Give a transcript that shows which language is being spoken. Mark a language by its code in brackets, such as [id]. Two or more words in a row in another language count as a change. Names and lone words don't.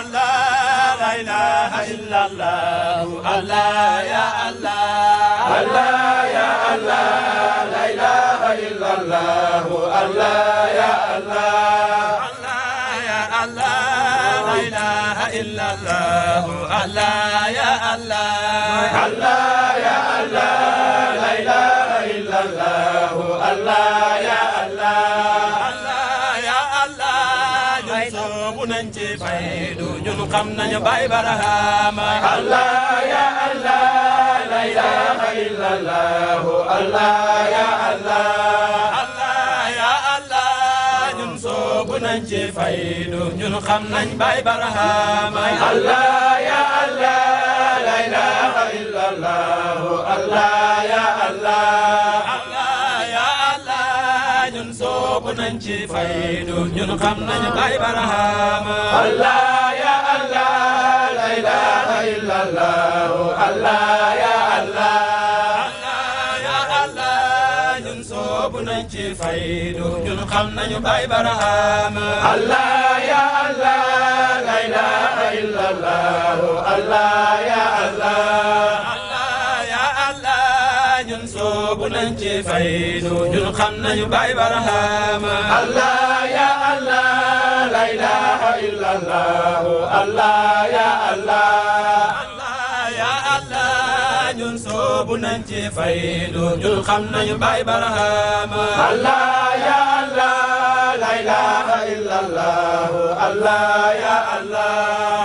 [ar] الله لا إله إلا الله الله يا الله الله يا الله لا إله إلا الله الله يا الله الله يا الله لا إله إلا الله الله يا الله الله يا الله لا إله إلا الله الله يا الله الله يا الله [wo] ñun soobu nañ ci faydu ñun xam nañu Baay Barhama [ar] الله يا الله لا إله إلا الله الله يا الله الله يا الله [wo] ñun soobu nañ ci faydu ñun xam nañ Baay Barhama [ar] الله يا الله لا إله إلا الله الله يا الله الله يا الله [wo] ñun soobu nañ ci faydu ñun xam nañ Baay Barhama [ar] Allah ya Allah la ilaha illa Allah Allah ya Allah الله يا الله [wo] ñun soobu nañ ci faydu ñun xam nañu Baay Barhama [ar] الله يا الله لا إله إلا الله الله يا الله الله يا Allah Allah ya Allah [wo] ñun soobu nañ ci faydu ñun xam nañu Baay Barhama [ar] الله يا الله لا إله إلا الله الله يا الله الله يا الله [wo] ñun soobu nañ ci faydu ñun xam nañu Baay Barhama [ar] Allah ya Allah la ilaha illa Allah Allah ya Allah